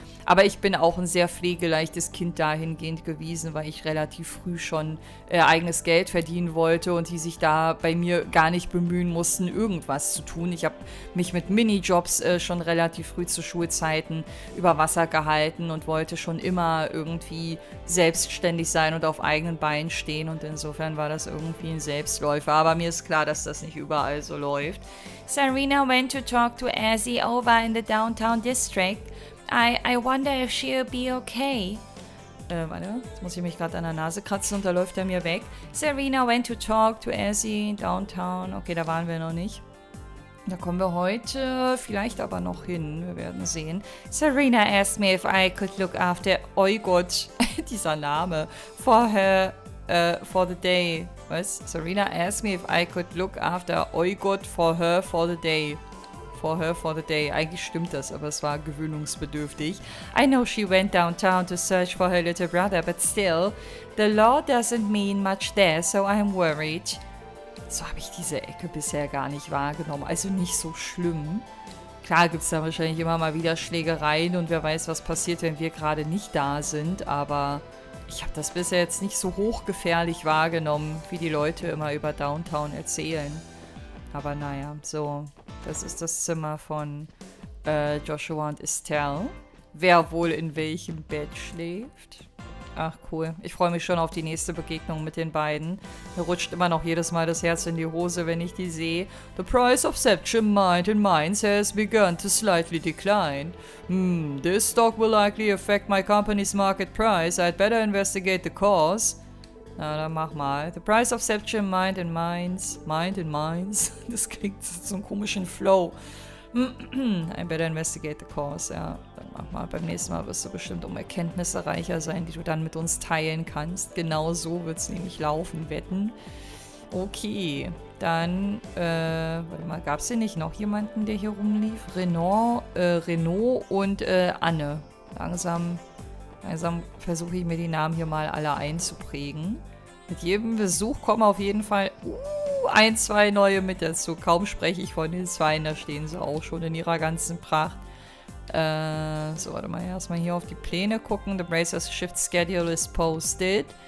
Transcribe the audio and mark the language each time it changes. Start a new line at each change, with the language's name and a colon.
German: Aber ich bin auch ein sehr pflegeleichtes Kind dahingehend gewesen, weil ich relativ früh schon eigenes Geld verdienen wollte und die sich da bei mir gar nicht bemühen mussten, irgendwas zu tun. Ich habe mich mit Minijobs schon relativ früh zu Schulzeiten über Wasser gehalten und wollte schon immer irgendwie selbstständig sein und auf eigenen Beinen stehen und insofern war das irgendwie ein Selbstläufer. Aber mir ist klar, dass das nicht überall so läuft.
English: Serena went to talk to Azzy over in the downtown district. I wonder if she'll be okay.
German: Warte, jetzt muss ich mich gerade an der Nase kratzen und da läuft er mir weg.
English: Serena went to talk to Azzy downtown.
German: Okay, da waren wir noch nicht. Da kommen wir heute vielleicht aber noch hin. Wir werden sehen.
English: Serena asked me if I could look after...
German: Oh Gott, dieser Name.
English: For her, for the day.
German: Was?
English: Serena asked me if I could look after...
German: Oh Gott,
English: for her, for the day. For her for the day.
German: Eigentlich stimmt das, aber es war gewöhnungsbedürftig.
English: I know she went downtown to search for her little brother, but still, the law doesn't mean much there, so I'm worried.
German: So habe ich diese Ecke bisher gar nicht wahrgenommen. Also nicht so schlimm. Klar gibt es da wahrscheinlich immer mal wieder Schlägereien und wer weiß, was passiert, wenn wir gerade nicht da sind, aber ich habe das bisher jetzt nicht so hochgefährlich wahrgenommen, wie die Leute immer über Downtown erzählen. Aber naja, so, das ist das Zimmer von Joshua und Estelle. Wer wohl in welchem Bett schläft? Ach, cool. Ich freue mich schon auf die nächste Begegnung mit den beiden. Mir rutscht immer noch jedes Mal das Herz in die Hose, wenn ich die sehe.
English: The price of Septium Mind and Mines has begun to slightly decline. This stock will likely affect my company's market price. I'd better investigate the cause.
German: Na, dann mach mal.
English: The price of Septium Mind and Mines. Mind and Mines.
German: Das klingt so einen komischen Flow.
English: I better investigate the cause,
German: ja. Dann mach mal, beim nächsten Mal wirst du bestimmt um Erkenntnisse reicher sein, die du dann mit uns teilen kannst. Genau so wird es nämlich laufen, wetten. Okay, dann, warte mal, gab es hier nicht noch jemanden, der hier rumlief? Renault und Anne. Langsam versuche ich mir die Namen hier mal alle einzuprägen. Mit jedem Besuch kommen auf jeden Fall 1, 2 neue mit dazu. Kaum spreche ich von den 2, da stehen sie auch schon in ihrer ganzen Pracht. So, warte mal, erstmal hier auf die Pläne gucken.
English: The Bracer's Shift Schedule is posted.